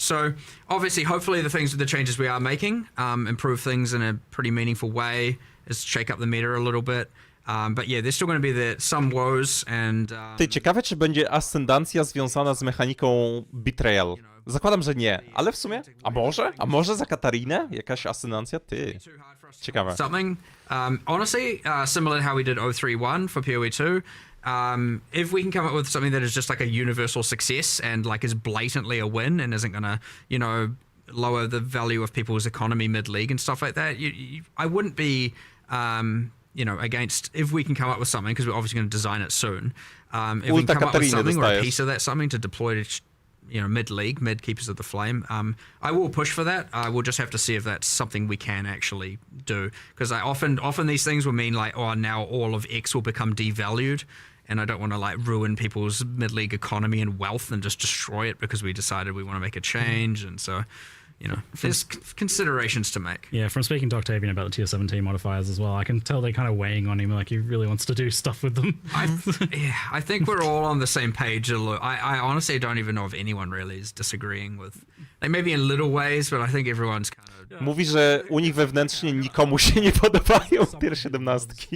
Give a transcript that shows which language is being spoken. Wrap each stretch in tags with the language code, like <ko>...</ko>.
<en>So obviously, hopefully the changes we are making improve things in a pretty meaningful way, is shake up the meta a little bit. But yeah, there's still going to be some woes and...</en> <pl>Ty, ciekawe, czy będzie ascendancja związana z mechaniką betrayal. Zakładam, że nie, ale w sumie, a może? A może za Katarinę? Jakaś ascendancja? Ty. Ciekawe.</pl> <en>Something. Honestly, similar to how we did 031 for PoE 2, if we can come up with something that is just like a universal success and like is blatantly a win and isn't going to, lower the value of people's economy mid-league and stuff like that, I wouldn't be... against if we can come up with something because we're obviously going to design it soon. If we can come up with something or a piece of that something to deploy to, mid-league, mid-keepers of the flame, I will push for that. I will just have to see if that's something we can actually do because often these things will mean like, oh, now all of X will become devalued. And I don't want to like ruin people's mid-league economy and wealth and just destroy it because we decided we want to make a change. And so, there's considerations to make. Yeah, from speaking to Octavian about the tier 17 modifiers as well, I can tell they're kind of weighing on him, like he really wants to do stuff with them. I think we're all on the same page. I honestly don't even know if anyone really is disagreeing with, like maybe in little ways, but I think everyone's kind of...</en> <pl>Mówi, że u nich wewnętrznie nikomu się nie podobają tier 17.</pl>